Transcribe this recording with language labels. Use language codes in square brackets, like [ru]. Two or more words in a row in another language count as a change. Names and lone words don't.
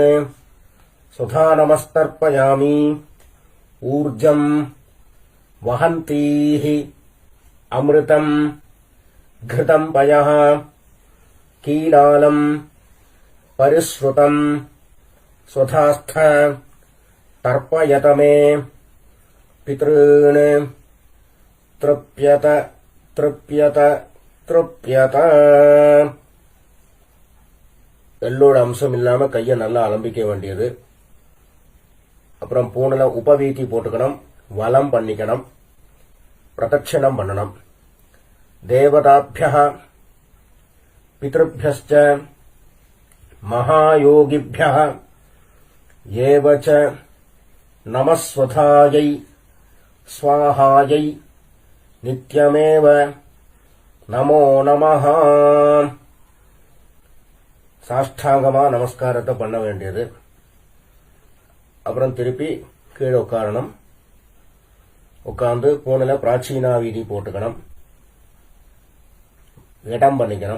[sa] सुधानमस्तर्पयामि ऊर्जं वहन्तीः अमृतं घृतं पयः कीलालं परिश्रुतं स्वधास्थ तर्पयत मे पितॄन् तृप्यत तृप्यत तृप्यत [ta] எள்ளோட அம்சம் இல்லாம கையை நல்லா அலம்பிக்க வேண்டியது. அப்புறம் பூணுல உபவீதி போட்டுக்கணும், வலம் பண்ணிக்கணும், பிரதட்சணம் பண்ணணும். [sa] தேவதாபியः பித்ருभ्यश्च महायोगिभ्यः एव च नमस्वधायै स्वाहायै नित्यमेव नमो नमः. [ta] சாஷ்டாங்கமா நமஸ்காரத்தை பண்ண வேண்டியது. அப்புறம் திருப்பி கீழே உட்காரணும். உட்கார்ந்து பூணில [sa] प्राचीना वीति [ta] போட்டுக்கணும், இடம் பண்ணிக்கணும்.